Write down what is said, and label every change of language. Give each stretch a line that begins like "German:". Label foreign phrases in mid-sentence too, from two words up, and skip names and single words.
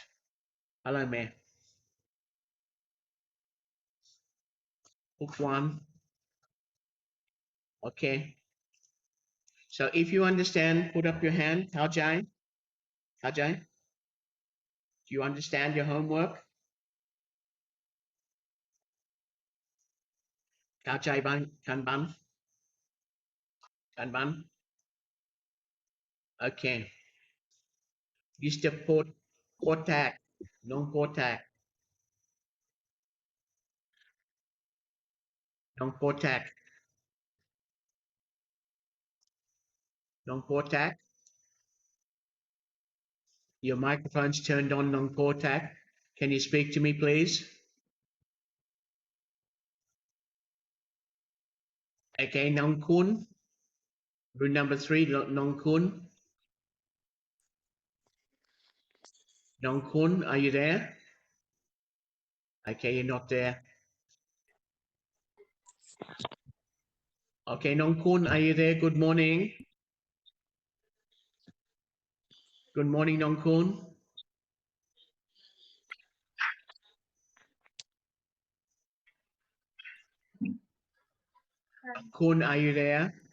English: Hello, Matt. Book 1. Okay. So if you understand, put up your hand.
Thai: เข้าใจ เข้าใจ.
English: Do you understand your homework?
Thai: เข้าใจ บ้าน การ บ้าน. การ บ้าน. Okay.
English: Mr. Potak. Nong Potak. Nong Potak. Nong Potak. Your microphone's turned on, Nong Potak. Can you speak to me, please? Okay, Nong Kun. Room number 3, Nong Kun. Nong Kun, are you there? Okay, you're not there. Okay, Nong Kun, are you there? Good morning. Good morning, Nong Kun. Kun, are you there?